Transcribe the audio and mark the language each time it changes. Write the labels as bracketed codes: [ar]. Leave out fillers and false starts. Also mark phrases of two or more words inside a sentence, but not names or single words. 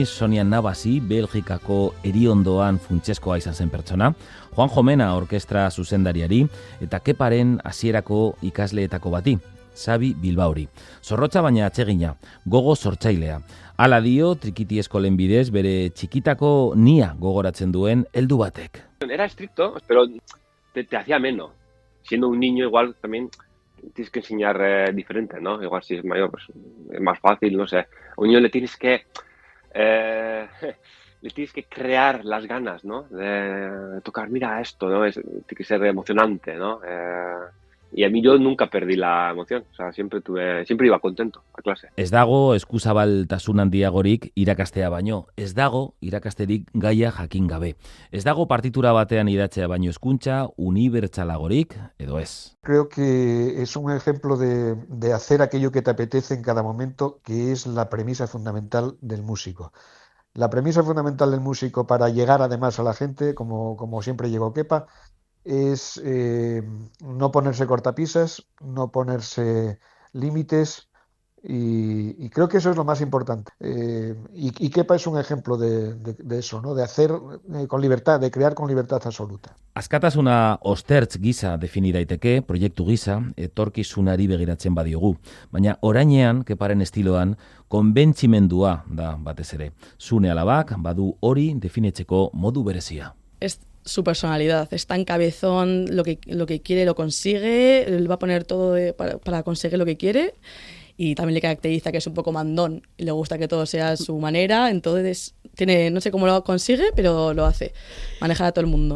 [eu] Sonia Navasi, Belgikako eriondoan funtsezkoa izan zen pertsona, Juan Jomena orkestra zuzendariari eta Keparen hasierako ikasleetako bati, Xabi Bilbaori. Zorrotza baina atsegina, gogo sortzailea. Hala dio Trikiti eskolen bidez bere txikitako nia gogoratzen duen heldu batek. [es] Era estricto, pero te hacía ameno. Siendo un niño igual también tienes que enseñar diferente, ¿no? Igual si es mayor, pues es más fácil, no sé. A un niño le tienes que crear las ganas, ¿no? De tocar, mira esto, ¿no? Tiene que ser emocionante, ¿no? Y a mí yo nunca perdí la emoción, o sea, siempre iba contento a clase. [eu] Ez dago eskuzabaltasun handiagorik irakastea baino, ez dago irakasterik gaia jakin gabe. Ez dago partitura batean idatzea baino hezkuntza unibertsalagorik edo ez. [es] Creo que es un ejemplo de hacer aquello que te apetece en cada momento, que es la premisa fundamental del músico. La premisa fundamental del músico para llegar además a la gente, como siempre llegó Kepa, es no ponerse cortapisas, no ponerse límites y creo que eso es lo más importante. Y Kepa es un ejemplo de eso, ¿no? De hacer con libertad, de crear con libertad absoluta. [eu] Askatasuna ostertz gisa defini daiteke, proiektu gisa, etorkizunari begiratzen badiogu. Baina orainean, Keparen estiloan, konbentzimendua da batez ere. Zune alabak badu hori definitzeko modu berezia. [es] Es su personalidad, es tan cabezón, lo que quiere lo consigue, él va a poner todo para conseguir lo que quiere y también le caracteriza que es un poco mandón y le gusta que todo sea a su manera, entonces no sé cómo lo consigue, pero lo hace, manejar a todo el mundo.